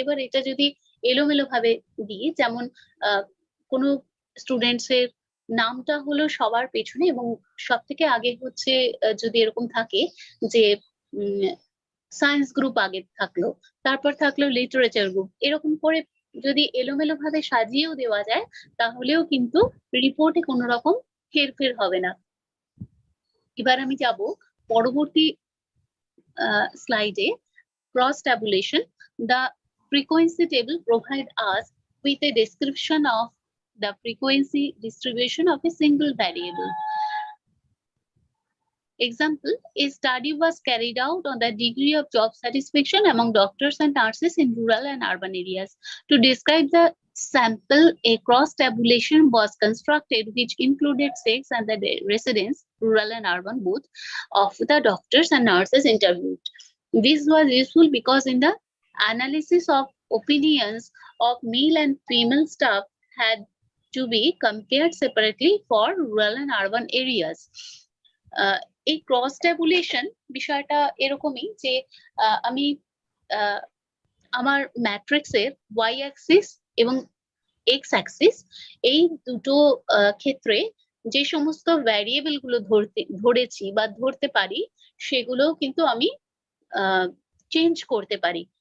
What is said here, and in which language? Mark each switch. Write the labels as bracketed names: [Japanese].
[Bangla] এবার এটা যদি এলোমেলো ভাবে দিই, যেমন কোনো স্টুডেন্টস এর নামটা হলো সবার পেছনে এবং সব থেকে আগে হচ্ছে, যদি এরকম থাকে যে সায়েন্স গ্রুপ আগে থাকলো, তারপর থাকলো লিটারেচার গ্রুপ, এরকম করে যদি এলোমেলো ভাবে সাজিয়েও দেওয়া যায়, তাহলেও কিন্তু রিপোর্টে কোনো রকম হেরফের হবে না। এবার আমি যাব পরবর্তী স্লাইডে, cross tabulation. [English] The frequency table provide us with a description of the frequency distribution of a single variable. Example, a study was carried out on the degree of job satisfaction among doctors and nurses in rural and urban areas. To describe the sample, a cross tabulation was constructed which included sex and the residence, rural and urban both, of the doctors and nurses interviewed. This was useful because in the analysis of opinions of male and female staff had to be compared separately for rural and urban areas. [Bangla] এই cross tabulation বিষয়টা এরকমই যে আমি আমার ম্যাট্রিক্সের Y Axis এবং x Axis, এই দুটো ক্ষেত্রে যে সমস্ত ভ্যারিয়েবল গুলো ধরেছি বা ধরতে পারি সেগুলো কিন্তু আমি চেঞ্জ করতে পারি।